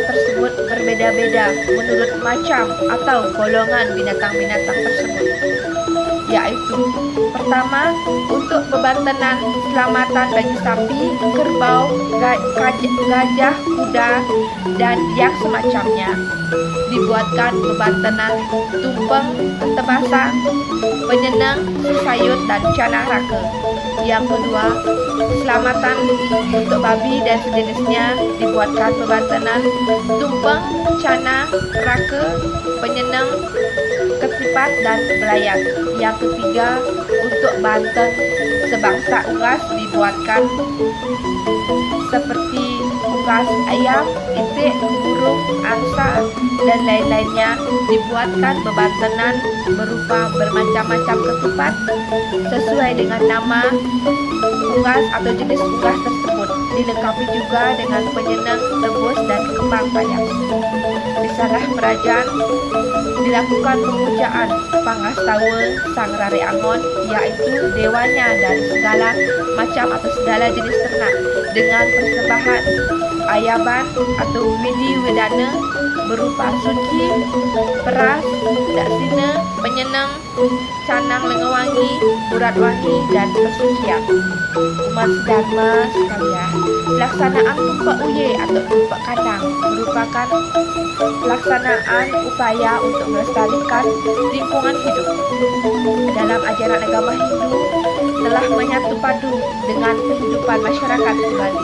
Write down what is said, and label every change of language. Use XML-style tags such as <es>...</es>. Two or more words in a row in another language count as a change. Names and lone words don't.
<id>tersebut berbeda-beda menurut macam atau golongan binatang-binatang tersebut, yaitu pertama, untuk bebantenan selamatan bagi sapi, kerbau, gajah, kuda, dan yang semacamnya, dibuatkan bebantenan tumpeng, tebasan, penyenang, sesayut, dan canang raka. Yang kedua, selamatan untuk babi dan sejenisnya, dibuatkan bebantenan tumpeng, canang, raka, penyenang, ketipat, dan belayar. Yang ketiga, untuk banteng sebangsa unggas dibuatkan seperti unggas ayam, itik, burung, angsa, dan lain-lainnya dibuatkan bebantenan berupa bermacam-macam ketupat sesuai dengan nama unggas atau jenis unggas tersebut, dilengkapi juga dengan penyenang, rebus, dan kembang bayam. Di Sarah Merajan dilakukan pemujaan Pangastawa Sang Rare Angon, yaitu dewanya dari segala macam atau segala jenis ternak, dengan persembahan ayaban atau widi wedana berupa suci, peras, daksina, penyenang, canang lengawangi, urat wangi, dan persucian. Umat Dharma sekalian, pelaksanaan tumpak uye atau tumpak kandang merupakan pelaksanaan upaya untuk melestarikan lingkungan hidup. Dalam ajaran agama Hindu telah menyatu padu dengan kehidupan masyarakat di Bali.</id>